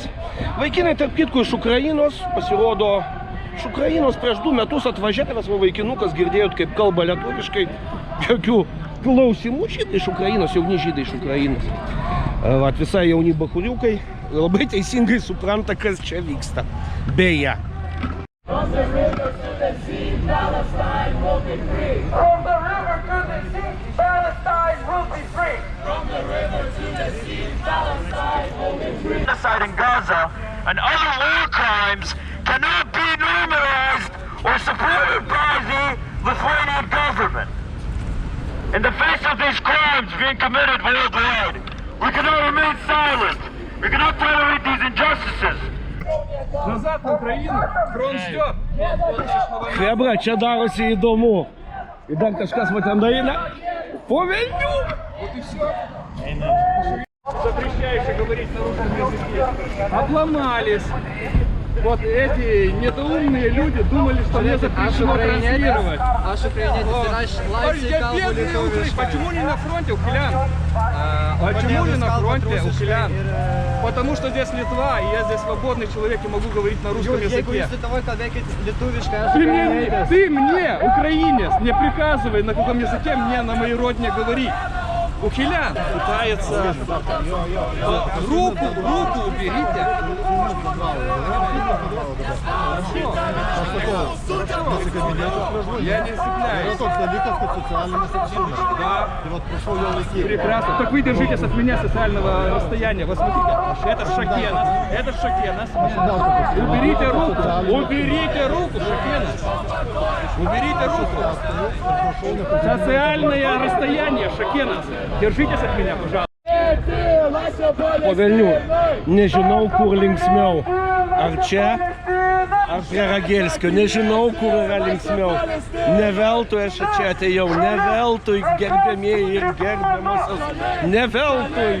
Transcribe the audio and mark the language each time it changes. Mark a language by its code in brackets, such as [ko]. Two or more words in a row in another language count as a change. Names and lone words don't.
[lt] Vaikinai, tarp kitko, iš Ukrainos, pasirodo, iš Ukrainos prieš 2 metus atvažiavęs vaikinukas, girdėjot, kaip kalba lietuviškai, jokių klausimų žydai iš Ukrainos, jauni žydai iš Ukrainos. Va, visai jauni bachuriukai labai teisingai supranta, kas čia vyksta. Beje. [en] From the river to the sea, Palestine will be free. Genocide in Gaza and other war crimes cannot be normalized or supported by the Lithuanian government. In the face of these crimes being committed worldwide, we cannot remain silent. We cannot tolerate these injustices. [ru] Назад в Україну, фронт ждет. [lt] Хебра, čia darosi įdomu. Ir dar kažkas va ten daina. Po velnių! [ru] Запрещаешь говорить на русском языке. Обломались. Вот эти недоумные люди думали, что мне запрещено транслировать. [lt] Aš ukrainietis ir aš laisvai kalbu lietuviškai. [ru] Почему не на фронте, ухилян? Почему не на фронте, ухилян? Потому что здесь Литва, и я здесь свободный человек и могу говорить на русском [lt] Jeigu [ru] языке. [lt] jūs Lietuvoj kalbėkit lietuviškai, aš [ru] Ты мне, украинец, не приказывай, на каком языке мне на моей родине говорить. Ухилян пытается... Руку уберите. Я не цепляюсь. Да. Прекрасно. Так вы держитесь от меня социального расстояния. Вот смотрите, это Шакенас. Это Шакенас. Уберите руку. Уберите руку, Шакенас. Уберите руку. Социальное расстояние, Шакенас. Держитесь от меня, пожалуйста. [lt] Po velnių, nežinau, kur linksmiau. Ar čia, ar prie Ragelskio. Nežinau, kur yra linksmiau. Ne veltui aš čia atėjau. Ne veltui, gerbėmieji ir gerbiamosios. Ne veltui.